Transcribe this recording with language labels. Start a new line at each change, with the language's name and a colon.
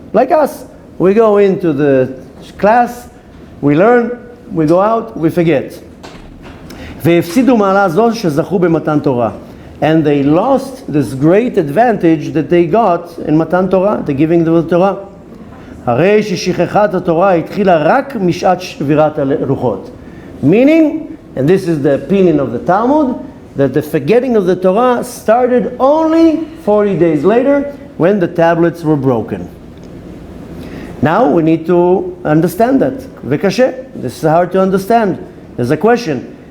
English: Like us, we go into the class, we learn, we go out, we forget. Ve'efsidu ma'ala zo shezachu b'matan Torah. And they lost this great advantage that they got in Matan Torah, the giving of the Torah.
Hebrew: הרי ששכחת התורה התחילה רק משעת שבירת הלוחות.
English: Meaning, and this is the opinion of the Talmud, that the forgetting of the Torah started only 40 days later when the tablets were broken. Now we need to understand that. V'kashe, this is hard to understand. There's a question.